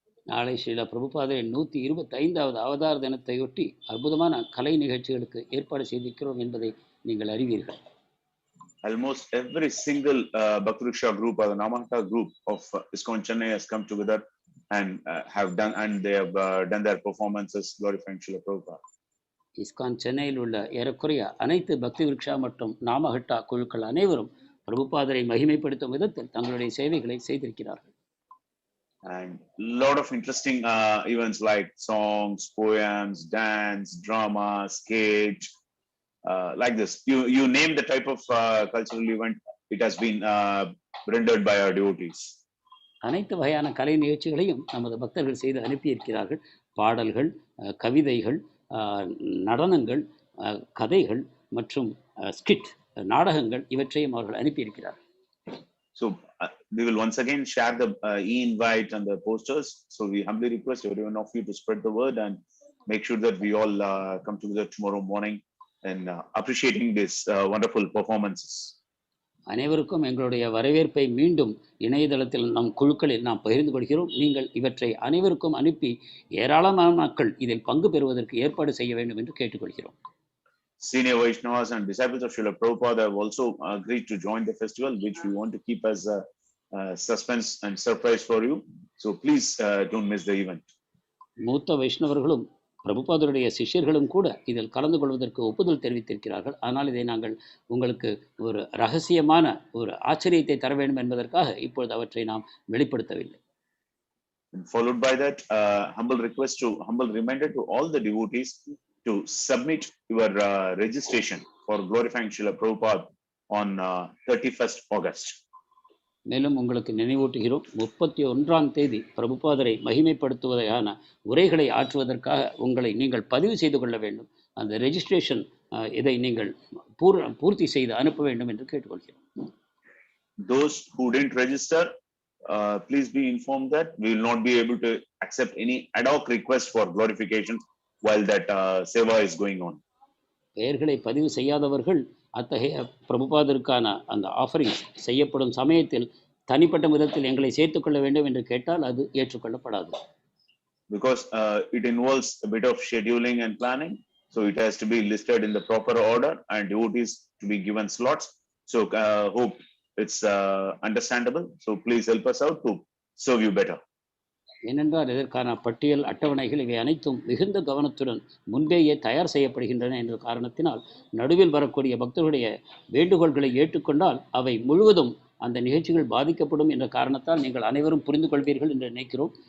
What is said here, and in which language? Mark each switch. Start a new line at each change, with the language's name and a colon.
Tamil: நாளை ஸ்ரீல பிரபுபாதரின் 125வது அவதார தினத்தையொட்டி அற்புதமான கலை நிகழ்ச்சிகளுக்கு ஏற்பாடு செய்திருக்கிறோம் என்பதை நீங்கள் அறிவீர்கள்.
English: Almost every single Bhakti Riksha group or the Namahata group of ISKCON Chennai has come together and they have done their performances glorifying Srila Prabhupada.
Tamil: ISKCON சென்னையில் உள்ள ஏறக்குறைய அனைத்து பக்தி விருக்ஷா மற்றும் நாமஹட்டா குழுக்கள் அனைவரும் பிரபுபாதரை மகிமைப்படுத்தும் விதத்தில் தங்களுடைய சேவைகளை செய்திருக்கிறார்கள்.
English: And lot of interesting events like songs, poems, dance, drama, sketch, like this. You name the type of cultural event, it has been rendered by our devotees.
Tamil: அனைத்து வகையான கலை நிகழ்ச்சிகளையும் நமது பக்தர்கள் செய்து அனுப்பியிருக்கிறார்கள். பாடல்கள், கவிதைகள், நடனங்கள், கதைகள் மற்றும் ஸ்கிட் நாடகங்கள் இவற்றையும் அவர்கள் அனுப்பியிருக்கிறார்கள்.
English: So we will once again share the e-invite and the posters. So we humbly request every one of you to spread the word and make sure that we all come together tomorrow morning and appreciating these wonderful performances.
Tamil: அனைவருக்கும் எங்களுடைய வரவேற்பை மீண்டும் இணையதளத்தில் நம் குழுக்களில் நாம் பகிர்ந்து கொள்கிறோம். நீங்கள் இவற்றை அனைவருக்கும் அனுப்பி ஏராளமான மக்கள் இதில் பங்கு பெறுவதற்கு ஏற்பாடு செய்ய வேண்டும் என்று கேட்டுக்கொள்கிறோம்.
English: Senior Vaishnavas and disciples of Srila Prabhupada have also agreed to join the festival, which we want to keep as a suspense and surprise for you. So please don't miss the event.
Tamil: மூத்த வைஷ்ணவர்களும் பிரபுபாதருடைய சிஷ்யர்களும் கூட இதில் கலந்து கொள்வதற்கு ஒப்புதல் தெரிவித்திருக்கிறார்கள். ஆனால் இதை நாங்கள் உங்களுக்கு ஒரு ரகசியமான ஒரு ஆச்சரியத்தை தர வேண்டும் என்பதற்காக இப்பொழுது அவற்றை நாம் வெளிப்படுத்தவில்லை.
English: Followed by that, humble reminder to all the devotees to submit your registration for glorifying Srila Prabhupada on 31st August.
Tamil: மேலும் உங்களுக்கு நினைவூட்டுகிறோம், 31ஆம் தேதி பிரபுபாதரை மகிமைப்படுத்துவதற்கான உரைகளை ஆற்றுவதற்காக நீங்கள் பதிவு செய்து கொள்ள வேண்டும். அந்த ரெஜிஸ்ட்ரேஷன் இதை நீங்கள் பூர்த்தி செய்து அனுப்ப வேண்டும் என்று கேட்டுக்கொள்கிறோம்.
English: Those who didn't register, please be informed that we will not be able to accept any ad hoc request for glorification while that seva is going on.
Tamil: பெயர்களை பதிவு செய்யாதவர்கள் அத்தகைய பிரபுபாதருக்கான அந்த ஆஃபரிங்ஸ் செய்யப்படும் சமயத்தில் தனிப்பட்ட விதத்தில் எங்களை சேர்த்துக்கொள்ள வேண்டும் என்று கேட்டால் அது ஏற்றுக்கொள்ளப்படாது.
English: Because it involves a bit of scheduling and planning, so it has to be listed in the proper order and devotees to be given slots. So hope it's understandable. So please help us out to serve you better.
Tamil: ஏனென்றால் இதற்கான பட்டியல் அட்டவணைகள் இவை அனைத்தும் மிகுந்த கவனத்துடன் முன்பேயே தயார் செய்யப்படுகின்றன என்ற காரணத்தினால் நடுவில் வரக்கூடிய பக்தர்களுடைய வேண்டுகோள்களை ஏற்றுக்கொண்டால் அவை முழுவதும் அந்த நிகழ்ச்சிகள் பாதிக்கப்படும் என்ற காரணத்தால் நீங்கள் அனைவரும் புரிந்து கொள்வீர்கள் என்று நினைக்கிறோம்.